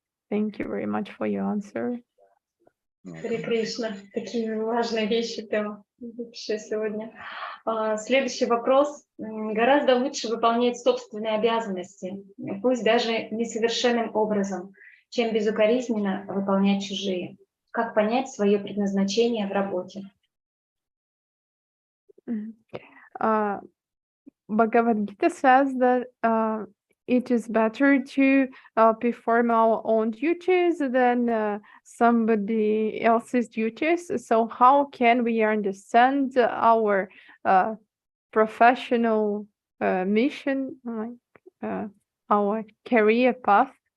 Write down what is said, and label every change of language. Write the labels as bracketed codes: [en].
[en] Thank you very much for your answer. [ru] Харе Кришна. Такие важные вещи прямо вообще сегодня. Следующий вопрос. Гораздо лучше выполнять собственные обязанности, пусть даже несовершенным образом, чем безукоризненно выполнять чужие. Как понять свое предназначение в работе? [en] Bhagavad-gita says that it is better to perform our own duties than somebody else's duties. So how can we understand our professional mission, like our career path?